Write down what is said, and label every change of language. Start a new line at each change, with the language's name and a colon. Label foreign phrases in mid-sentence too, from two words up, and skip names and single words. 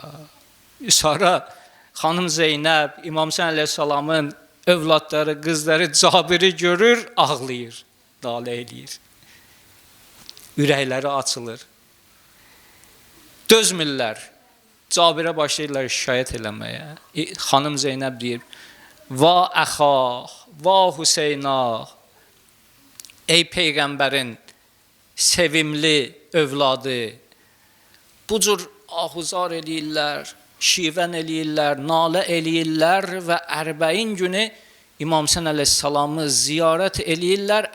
Azerbaijani: Üsara xanım Zeynəb, İmam Hüseyn əleyhissalamın övladları, qızları Cabiri görür, ağlayır, dalə eləyir. Ürəkləri açılır. Dözmürlər. Cabirə başlayırlar şikayət eləməyə. Xanım Zeynəb deyir,
Arabic: وا أخاه، وا حسيناه,
Azerbaijani: ey Peyğəmbərin sevimli övladı, bu cür ahuzar eləyirlər, şivən eləyirlər, nalə eləyirlər və ərbəin günü İmam Hüseyn əleyhissalamı ziyarət eləyirlər.